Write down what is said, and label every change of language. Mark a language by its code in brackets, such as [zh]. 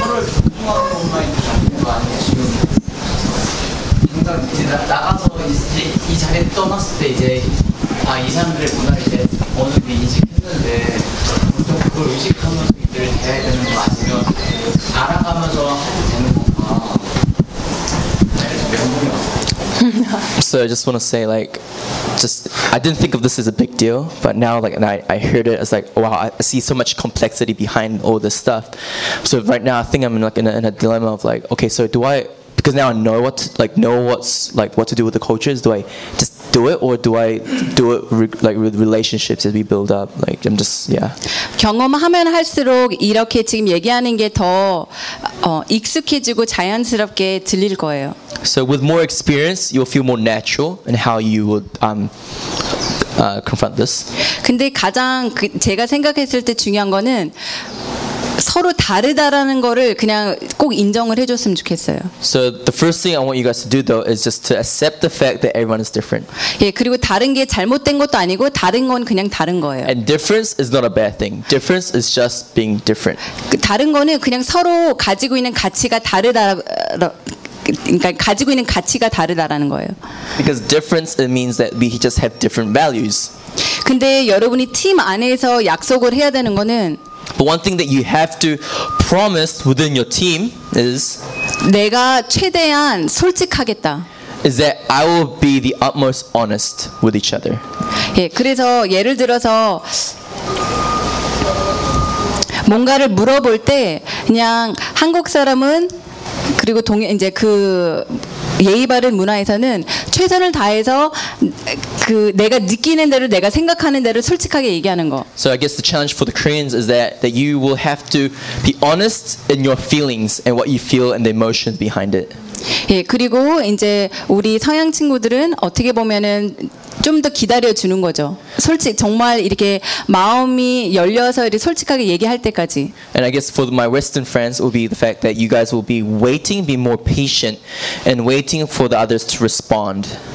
[ko] 서로를 존중하는 것만 있는 거 아니에요 지금. 이제 나가서 이제 이 자리에 떠났을 때 이제 아 이 사람들의 문화를 이제 어느 정도 인식했는데 보통 그걸 의식하면서 이들을 대해야 되는 거 아니면 알아가면서 해도 되는 건가? [en] So I just want to say, like, just I didn't think of this as a big deal, but now, like, and I heard it, it's like, wow, I see so much complexity behind all this stuff. So right now, I think I'm in like in a dilemma of like, okay, so do I? Because now I know what to, like know what's like what to do with the cultures. Do I just do it, or do I do it like with relationships as we build up? Like I'm just yeah. [ko] 경험하면 할수록 이렇게 지금 얘기하는 게 더 익숙해지고 자연스럽게 들릴 거예요. [en] So with more experience, you'll feel more natural in how you would confront this. [ko] 근데 가장 제가 생각했을 때 중요한 거는 서로 다르다라는 거를 그냥 꼭 인정을 해줬으면 좋겠어요. [en] So the first thing I want you guys to do though is just to accept the fact that everyone is different. [ko] 예, 그리고 다른 게 잘못된 것도 아니고 다른 건 그냥 다른 거예요. [en] And difference is not a bad thing. Difference is just being different. [ko] 그 다른 거는 그냥 서로 가지고 있는 가치가 다르다. 그러니까 가지고 있는 가치가 다르다라는 거예요. [en] Because difference it means that we just have different values. [ko] 근데 여러분이 팀 안에서 약속을 해야 되는 거는 [en] But one thing that you have to promise within your team is [ko] 내가 최대한 솔직하겠다. [en] Is that I will be the utmost honest with each other. [ko] 예, 그래서 예를 들어서 뭔가를 물어볼 때 그냥 한국 사람은 그리고 동 이제 그 예의 바른 문화에서는 최선을 다해서 그 내가 느끼는 대로 내가 생각하는 대로 솔직하게 얘기하는 거. [en] So I guess the challenge for the Koreans is that you will have to be honest in your feelings and what you feel and the emotions behind it. [ko] 예, 그리고 이제 우리 서양 친구들은 어떻게 보면은 좀 더 기다려 주는 거죠. 솔직 정말 이렇게 마음이 열려서 이렇게 솔직하게 얘기할 때까지. [en] And I guess for my Western friends will be the fact that you guys will be waiting, be more patient, and waiting for the others to respond.